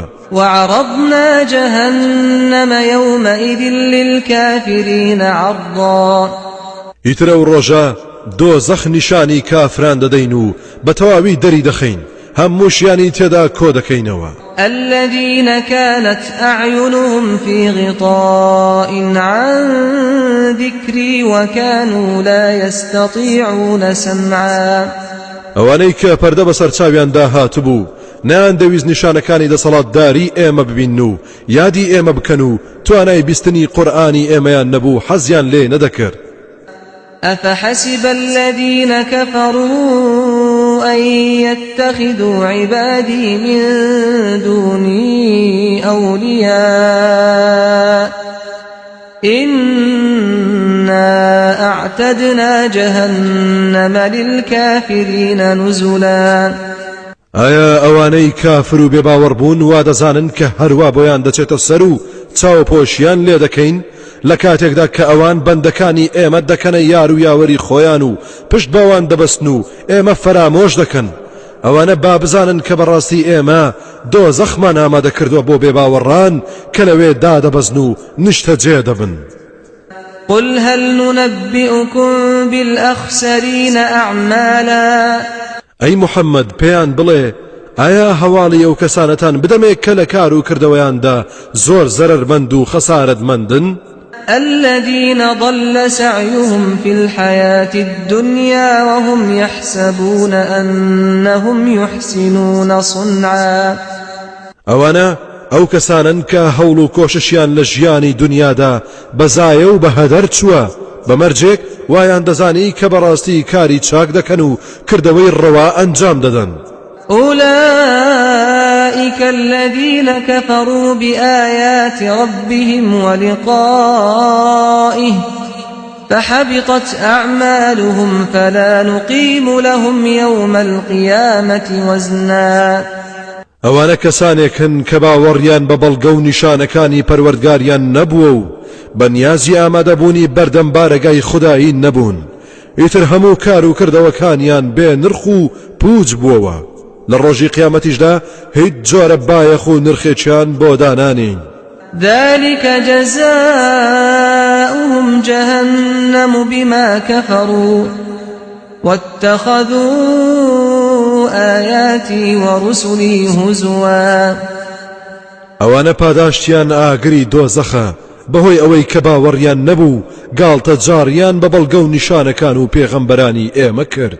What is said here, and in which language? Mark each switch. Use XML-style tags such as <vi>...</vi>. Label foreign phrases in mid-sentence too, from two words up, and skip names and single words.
<ar>وعرضنا جهنم يومئذ للكافرين عرضا</ar> <ckb>ئیترە و ڕۆژە دۆزەخ نیشانی کافران دەدەین و بە تەواوی دەری دەخەین هەمووشیانی تێدا کۆ دەکەینەوە</ckb> <ar>الذين كانت أعينهم في غطاء عن ذكري وكانوا لا يستطيعون سمعا</ar> <ckb>ئەوانەی کە پەردە بەسەر چاویاندا هاتبوو نان دەویست نیشانەکانی دەسەڵاتداری ئێمە ببین و یادی ئێمە بکەن و توانای بیستنی قورئانی ئێمەیان نەبوو حەزیان لێ نەدەکرد</ckb> <ar>أفحسب الذين كفروا أن يتخذوا عبادي من دوني أولياء إنا أعتدنا جهنم للكافرين نزلا</ar> <ckb>ئایا ئەوانەی کافر و بێباوەڕ بوون وا دەزانن کە هەروە بۆیان دەچێتە سەر و چاوپۆشیان لێ دەکەین لە کاتێکدا کە ئەوان بەندەکانی ئێمە دەکەنە یار و یاوەری خۆیان و پشت بەوان دەبەستن و ئێمە فەرامۆش دەکەن ئەوانە با بزانن کە بەڕاستی ئێمە دۆزەخمان ئامادە کردووە بۆ بێباوەڕان کە لەوێ دادەبەزن و نیشتە جێ دەبن</ckb> <ar>قل هل ننبئكم بالأخسرين أعمالا</ar> <ckb>ئەی محەممەد پێیان بڵێ ئایا هەواڵی ئەو کەسانەتان بدەمێک کە لە کار و کردەوەیاندا زۆر زەرەرمەند و خەسارەتمەندن</ckb> <ar>الذين ضل سعيهم في الحياة الدنيا وهم يحسبون أنهم يحسنون صنعا</ar> <ckb>ئەوانە ئەو کەسانن کە هەوڵ و کۆششیان لە ژیانی دنیادا بەزایە و بەهەدەر چووە بەمەرجێک وایان دەزانی کە بەڕاستی کاری چاک دەکەن و کردەوەی ڕەوا ئەنجام دەدەن</ckb> <ar>أولئك الذين كفروا بآيات ربهم ولقائه فحبطت أعمالهم فلا نقيم لهم يوم القيامة وزنا</ar> <ckb>ئەوانە کەسانێکن کە باوەڕیان بە بەڵگە و نیشانەکانی پەروەردگاریان نەبووە و بەنیازی ئامادەبوونی بەردەم بارەگای خودایی نەبوون ئیتر هەموو کار و کردەوەکانیان بێ نرخ و پوچ بووەوە لە ڕۆژی قیامەتیشدا هیچ جۆرە بایەخ و نرخێکیان بۆ دانانین</ckb> <ar>ذلك جزاؤهم جهنم بما كفروا واتخذوا آياتي ورسلي هزوا</ar> <ckb>ئەوانە پاداشتیان ئاگری دۆزەخە بەهۆی ئەوەی کە باوەڕیان نەبوو گاڵتە جاڕیان بە بەڵگە و نیشانەکان و پێغەمبەرانی ئێمە کرد</ckb>